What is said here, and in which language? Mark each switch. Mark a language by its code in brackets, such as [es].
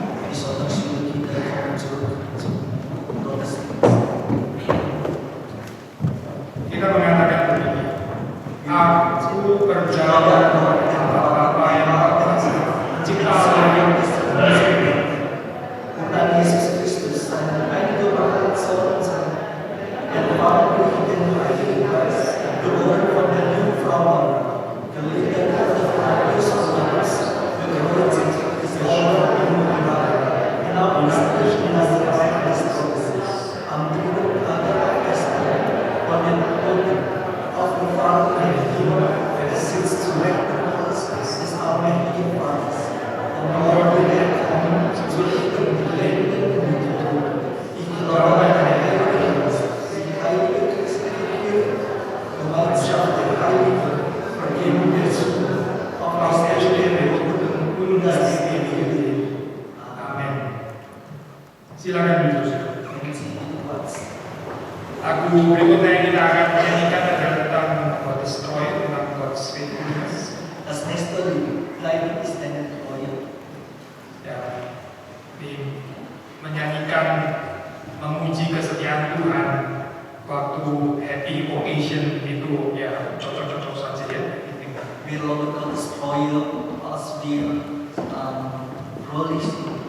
[de] Besonders für Kinder kommen zurück zum Gottesdienst. [id] kita mengatakan begini, aku percaya apa yang mencipta langit dan bumi. [de] Tuhan Yesus Kristus, seinen eingeborenen Sohn, der Vater durch den Heiligen Geist, geboren von der Jungfrau Maria, gelitten unter Pontius Pilatus, gekreuzigt, gestorben und begraben, hinaufgestiegen in das Reich des Todes, am dritten Tage auferstanden, von den Toten, aufgefahren in den Himmel, er sitzt zu Rechten Gottes, des allmächtigen Vaters, und morgen wird er kommen, zu richten die Lebenden und die Toten. Ich glaube an eine heilige Geist, die heilige christliche Kirche, Gemeinschaft der Heiligen, Vergebung der Sünden, auf das Erstehen der Toten und das ewige Leben. [id] Amin. Silakan duduk. [de] Nehmen Sie Ihren Platz. [id] Lagu berikutnya yang kita akan menyanyikan adalah tentang God Destroy, tentang [en] God's faithfulness. [de] Das nächste Lied, Bleiben ist deine Treue. [id] Ya, ini menyanyikan memuji kesetiaan Tuhan waktu [en] happy occasion [id] itu ya cocok-cocok saja ya. [de] Wir loben Gottes Treue, als wir fröhlich sind.